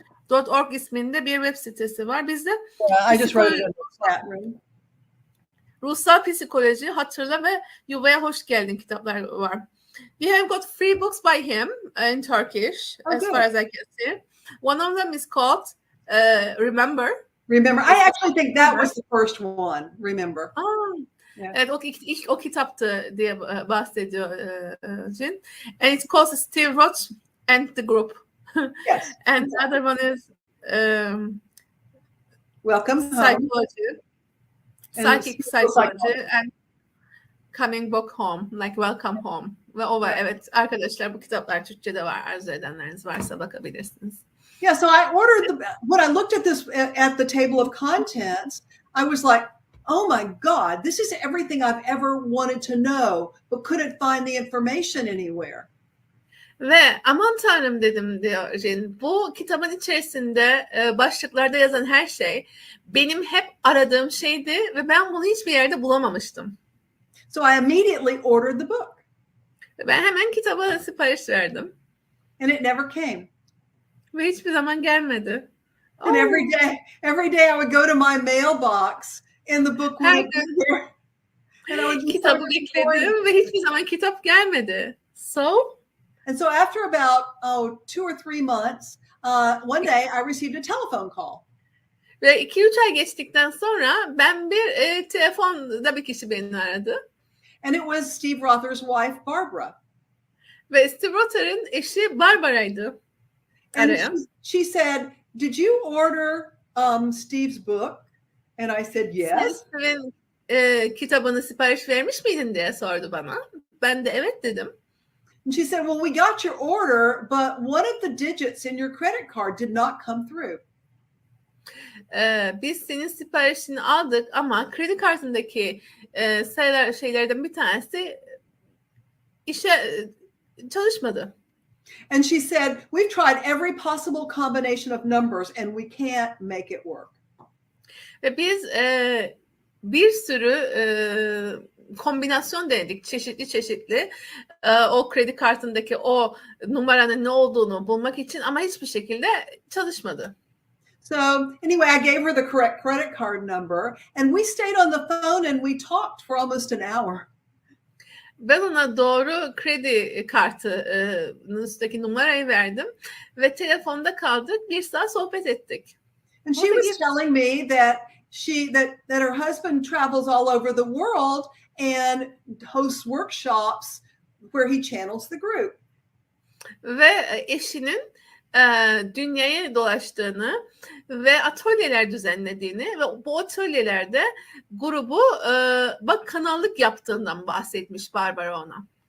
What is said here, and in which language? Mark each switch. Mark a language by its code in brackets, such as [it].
[tr] .org isminde bir web sitesi var. Bizde [en] I just wrote it in the chat room. [tr] Ruhsal Psikoloji, Hatırla ve Yuvaya Hoş Geldin kitaplar var. [en] We have got 3 books by him in Turkish, as far as I can see. One of them is called Remember. Remember. I actually think that was the first one. Remember. Yeah. [tr] Evet, ilk o kitaptı diye bahsediyor Jin. [en] And it's called Steve Roth and the Group. Yes. And the other one is Welcome Psychology. Psychic Psychology and Coming Back Home, like Welcome Home. [tr] Ve o var. Evet arkadaşlar, bu kitaplar Türkçe'de var. Arzu edenleriniz varsa bakabilirsiniz. [en] Yeah, so I ordered when I looked at this at the table of contents, I was like, oh my God, this is everything I've ever wanted to know, but couldn't find the information anywhere. [tr] Ve aman tanrım dedim diyor Jane. Bu kitabın içerisinde başlıklarda yazan her şey benim hep aradığım şeydi ve ben bunu hiçbir yerde bulamamıştım. [en] So I immediately ordered the book. [tr] Ve ben hemen kitaba sipariş verdim. [en] And it never came. [tr] Ve hiçbir zaman gelmedi. [en] And every day I would go to my mailbox and the book [tr] Her [en] would be [tr] gün [en] there. And I would just [tr] kitabı bekledim ve hiçbir zaman kitap gelmedi. [en] And so after about 2 or 3 months, one day I received a telephone call. [tr] Ve 2-3 ay geçtikten sonra ben bir telefonda bir kişi beni aradı. [en] And it was Steve Rother's wife, Barbara. [tr] Ve Steve Rother'ın eşi Barbara'ydı. [en] And she said, "Did you order Steve's book?" And I said, "Yes." [tr] Steve'in kitabını sipariş vermiş miydin diye sordu bana. Ben de evet dedim. [en] And she said, "Well, we got your order, but one of the digits in your credit card did not come through." [tr] Biz senin siparişini aldık ama kredi kartındaki şeylerden bir tanesi çalışmadı. [en] And she said, "We've tried every possible combination of numbers and we can't make it work." [tr] Ve biz bir sürü kombinasyon denedik, çeşitli o kredi kartındaki o numaranın ne olduğunu bulmak için ama hiçbir şekilde çalışmadı. [en] So anyway, I gave her the correct credit card number and we stayed on the phone and we talked for almost an hour. [tr] Ben ona doğru kredi kartının üstteki numarayı verdim ve telefonda kaldık. 1 saat sohbet ettik. [en] And she was telling me that her husband travels all over the world and hosts workshops where he channels the group. [tr] Ve eşinin dünyayı dolaştığını ve atölyeler düzenlediğini ve bu atölyelerde grubu kanallık yaptığından bahsetmiş Barbara ona.